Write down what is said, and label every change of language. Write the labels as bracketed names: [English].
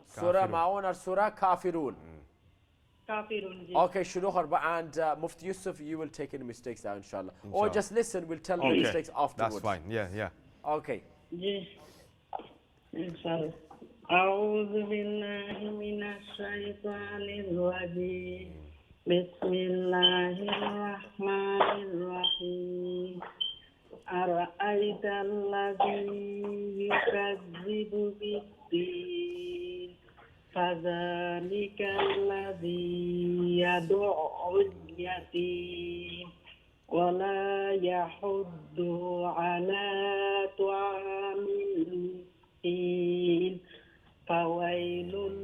[Hindi] सूरा माऊन और सूरा काफिरून जी [English] okay shuru harba and Mufti Yusuf you will take any mistakes out inshallah or just listen we'll tell the mistakes afterwards that's fine yeah okay [Hindi] जी इंशाल्लाह [Arabic] أعوذ بالله من الشيطان الرجيم بسم الله الرحمن الرحيم أرأيت الذي يكذب بالدين فذلك الذي يدعو اليتيم ولا يحض على طعام المسكين فويل